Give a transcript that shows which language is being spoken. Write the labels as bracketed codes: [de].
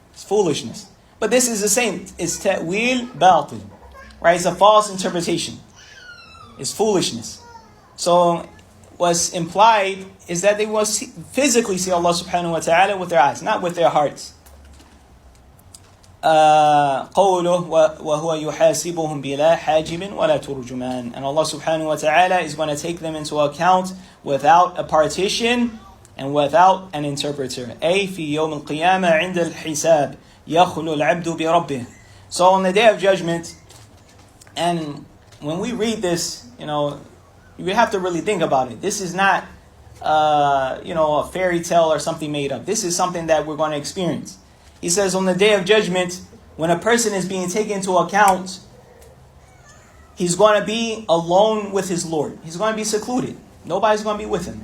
[en] It's foolishness. But this is the same. It's ta'wil batil, right? It's a false interpretation. It's foolishness. So what's implied is that they will physically see Allah subhanahu wa ta'ala with their eyes, not with their hearts. [ar] قوله وهو يحاسبهم بلا حاجب ولا ترجمان. [en] And Allah subhanahu wa ta'ala is going to take them into account without a partition and without an interpreter. [ar] أي في يوم القيامة عند الحساب يخلو العبد بربه. [en] So on the day of judgment, and when we read this, you have to really think about it. This is not a fairy tale or something made up. This is something that we're going to experience. He says on the day of judgment, when a person is being taken into account, he's going to be alone with his Lord. He's going to be secluded. Nobody's going to be with him.